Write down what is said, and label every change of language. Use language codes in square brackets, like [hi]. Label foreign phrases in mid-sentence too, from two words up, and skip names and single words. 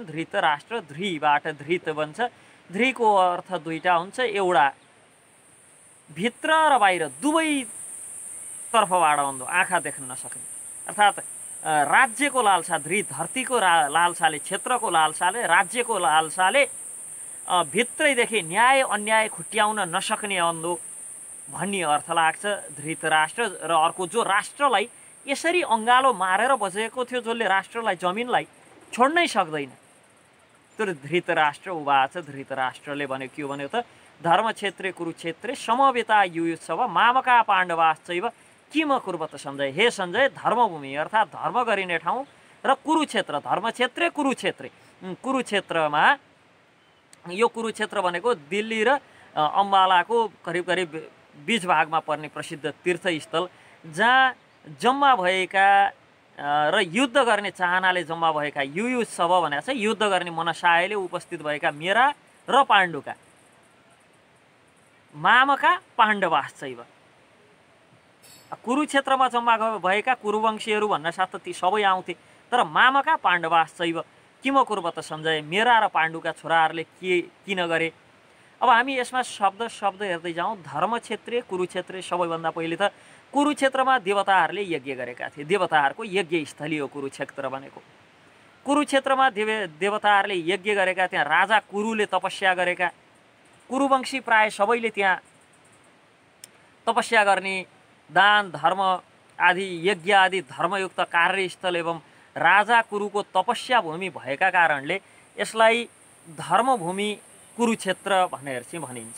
[ne] धृतराष्ट्र ध्रीबाट धृत बन्छ। ध्रीको अर्थ दुईटा हुन्छ, एउटा भित्र र बाहिर दुवैतर्फबाट हुँदो, आँखा देख्न नसक्ने, अर्थात् राज्यको लालसा ध्री, धरतीको लालसाले, क्षेत्रको लालसाले, राज्यको लालसाले भित्रैदेखि न्याय अन्याय खुट्याउन नसक्ने अन्धो भन्ने अर्थ लाग्छ धृतराष्ट्र। र अर्को जो राष्ट्रलाई यसरी अङ्गालो मारेर बसेको थियो, जसले राष्ट्रलाई जमिनलाई छोड्नै सक्दैन, त्यो धृतराष्ट्र उवाच। धृतराष्ट्रले भन्यो के भन्यो त [sa] धर्मक्षेत्रे कुरुक्षेत्रे समवेता युयुत्सव मामका पाण्डवाश्चैव किम कुर्वत सञ्जय। [ne] हे सञ्जय, धर्मभूमि अर्थात् धर्म गरिने ठाउँ र कुरुक्षेत्र, [sa] धर्मक्षेत्रे कुरुक्षेत्रे, [ne] कुरुक्षेत्रमा यो कुरुक्षेत्र भनेको दिल्ली र अम्बालाको करिब करिब बीच भागमा पर्ने प्रसिद्ध तीर्थस्थल, जहाँ जम्मा भएका र युद्ध गर्ने चाहनाले जम्मा भएका युयुत्सव भनेको छ युद्ध गर्ने मनसायले उपस्थित भएका मेरा र पाण्डुका, [sa] मामका पाण्डवाश्चैव। [ne] कुरुक्षेत्रमा जम्मा भएका कुरुवंशीहरू भन्न साथ ती सबै आउँथे, तर [sa] मामका पाण्डवाश्चैव किम कुर्वत सञ्जय, [ne] मेरा र पाण्डुका छोराहरूले किन गरे। अब हामी यसमा शब्द हेर्दै जाउँ। [sa] धर्मक्षेत्रे कुरुक्षेत्रे, [ne] सबैभन्दा पहिले त कुरुक्षेत्रमा देवताहरूले यज्ञ गरेका थिए। देवताहरूको यज्ञ स्थली हो कुरुक्षेत्र भनेको। कुरुक्षेत्रमा देवताहरूले यज्ञ गरेका, त्यहाँ राजा कुरुले तपस्या गरेका, कुरुवंशी प्राय सबैले त्यहाँ तपस्या गर्ने, दान धर्म आदि यज्ञ आदि धर्मयुक्त कार्यस्थल एवं राजा कुरुको तपस्या भूमि भएका कारणले यसलाई धर्मभूमि कुरुक्षेत्र भनेर चाहिँ भनिन्छ।